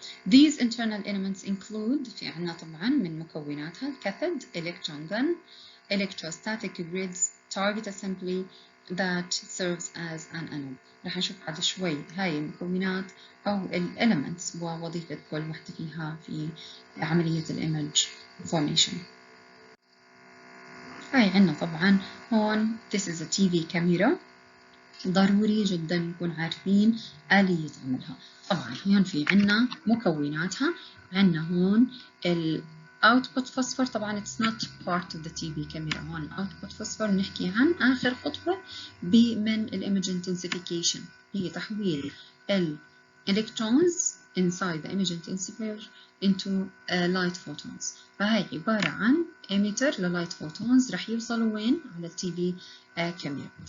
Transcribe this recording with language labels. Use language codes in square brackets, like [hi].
[en] These internal elements include [ar] في عنا طبعا من مكوناتها الكاثود, [en] electron gun, electrostatic grids, target assembly that serves as an anode. [ar] رح نشوف بعد شوي هاي المكونات أو الإليمنتس ووظيفة كل واحدة فيها في عملية الإيمج formation. هاي عنا طبعا هون [en] this is a TV camera. [ar] ضروري جدا نكون عارفين آلية عملها. طبعا هون في عنا مكوناتها. عنا هون ال [en] output phosphor طبعا it's not part of the TV camera. [ar] هون output phosphor نحكي عن آخر خطوة من الimage intensification هي تحويل ال electrons [en] inside the image intensifier into light photons. [ar] فهي عبارة عن emitter لlight photons رح يوصلوا وين؟ على ال TV camera.